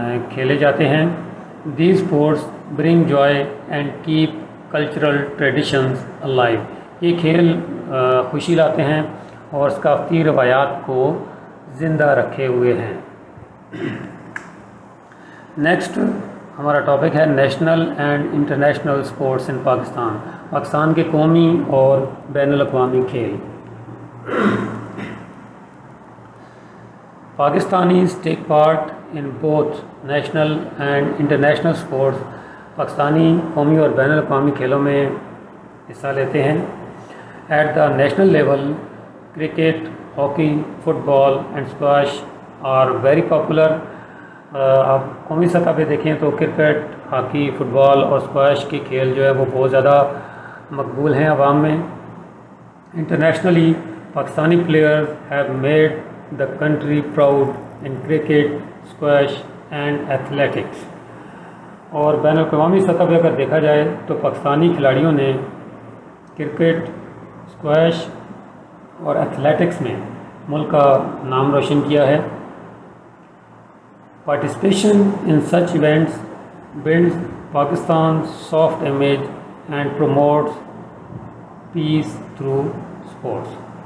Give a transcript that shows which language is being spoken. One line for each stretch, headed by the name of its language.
Urdu: کھیلے جاتے ہیں۔
English: These sports bring joy and keep cultural traditions alive.
Urdu: یہ کھیل خوشی لاتے ہیں اور ثقافتی روایات کو زندہ رکھے ہوئے ہیں۔ نیکسٹ ہمارا ٹاپک ہے
English: National and international sports in Pakistan.
Urdu: پاکستان کے قومی اور بین الاقوامی کھیل۔
English: Pakistanis take part in both national and international sports.
Urdu: Pakistani قومی اور بین الاقوامی کھیلوں میں حصہ لیتے ہیں.
English: At the national level cricket, hockey, football and squash are very popular.
Urdu: آپ قومی سطح پہ دیکھیں تو کرکٹ, ہاکی, فٹ بال اور اسکواش کے کھیل جو ہے وہ بہت زیادہ مقبول ہیں عوام میں.
English: Internationally Pakistani player have made the country proud in cricket, squash and athletics.
Urdu: اور بین الاقوامی سطح پہ اگر دیکھا جائے تو پاکستانی کھلاڑیوں نے کرکٹ, اسکواش اور ایتھلیٹکس میں ملک کا نام روشن کیا ہے.
English: Participation in such events builds Pakistan soft image and promotes peace through sports.